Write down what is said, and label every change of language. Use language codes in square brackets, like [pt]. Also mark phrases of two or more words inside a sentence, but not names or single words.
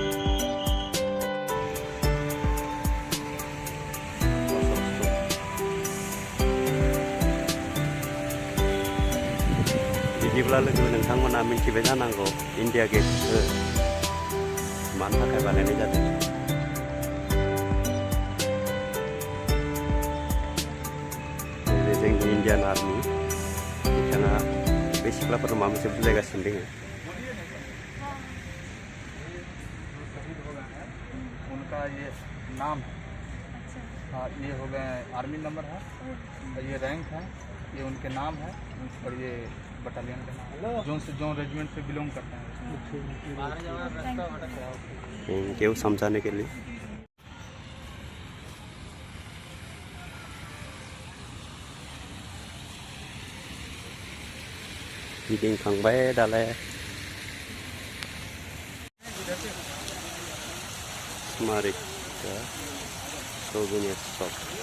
[brx] बिदिब्ला लोगो नोंथांमोना मिथिबाय जानांगौ इन्डिया गेटखौ मानि थाखाय बानायनाय जादों। जोंनि इन्डियान आर्मि बिथाङा बे सिख्लाफोर माबा मोनसे बुजायगासिनो दङ। [hi] उनका ये नाम है। हाँ, ये हो गए आर्मी नंबर है और ये रैंक है, ये उनके नाम है और ये बटालियन का नाम जो रेजिमेंट से बिलोंग करते हैं। [en] thank you [hi] समझाने के लिए। [brx] गिदिंखांबाय दालाय स्मारिका सौबिनिया सक।